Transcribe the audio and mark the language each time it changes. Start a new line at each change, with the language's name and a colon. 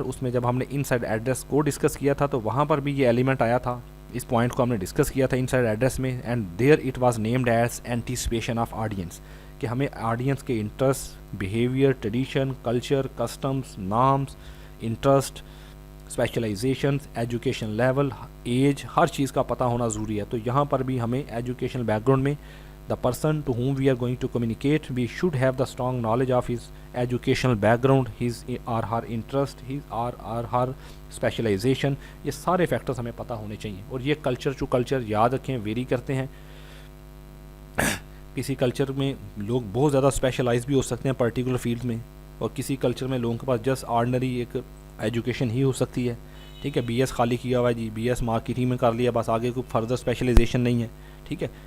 Urdu: اس میں جب ہم نے ان سائڈ ایڈریس کو ڈسکس کیا تھا تو وہاں پر بھی یہ ایلیمنٹ آیا تھا, اس پوائنٹ کو ہم نے ڈسکس کیا تھا ان سائڈ ایڈریس میں.
English: and there it was named as anticipation of audience,
Urdu: کہ ہمیں آڈینس کے interest, behaviour, tradition, culture, customs, norms, interest, specialisations, education level, age, ہر چیز کا پتہ ہونا ضروری ہے. تو یہاں پر بھی ہمیں ایجوکیشنل بیک گراؤنڈ میں
English: the person to whom we are going to communicate, we should have the strong knowledge of his educational background, his or her interest, his or her specialization.
Urdu: یہ سارے فیکٹرز ہمیں پتہ ہونے چاہیے. اور یہ culture to culture یاد رکھیں ویری کرتے ہیں. کسی کلچر میں لوگ بہت زیادہ اسپیشلائز بھی ہو سکتے ہیں پرٹیکولر فیلڈ میں, اور کسی کلچر میں لوگوں کے پاس جسٹ آرڈنری ایک ایجوکیشن ہی ہو سکتی ہے, ٹھیک ہے. BS خالی کیا ہوا ہے جی, BS مارکیٹنگ میں کر لیا, بس آگے کوئی فردر اسپیشلائزیشن نہیں ہے, ٹھیک ہے.